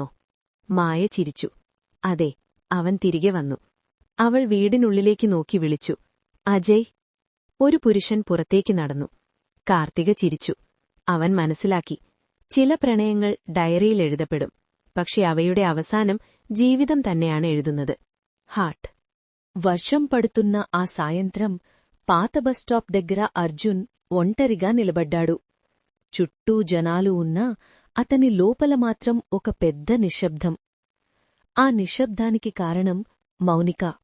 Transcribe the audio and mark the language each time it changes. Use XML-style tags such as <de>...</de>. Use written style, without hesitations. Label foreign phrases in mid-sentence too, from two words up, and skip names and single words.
<ml>മായ ചിരിച്ചു. "അതെ, അവൻ തിരികെ വന്നു." അവൾ വീടിനുള്ളിലേക്ക് നോക്കി വിളിച്ചു, "അജയ്." ഒരു പുരുഷൻ പുറത്തേക്ക് നടന്നു. കാർത്തിക ചിരിച്ചു. അവൻ മനസ്സിലാക്കി, ചില പ്രണയങ്ങൾ ഡയറിയിൽ എഴുതപ്പെടും, പക്ഷെ അവയുടെ അവസാനം ജീവിതം തന്നെയാണ് ఎഴുതുന്നത്.</ml> <te>హార్ట్. వర్షం పడుతున్న ఆ సాయంత్రం పాత బస్టాప్ దగ్గర అర్జున్ ఒంటరిగా నిలబడ్డాడు. చుట్టూ జనాలు ఉన్నా అతని లోపల మాత్రం ఒక పెద్ద నిశ్శబ్దం. ఆ నిశ్శబ్దానికి కారణం మౌనిక.</te>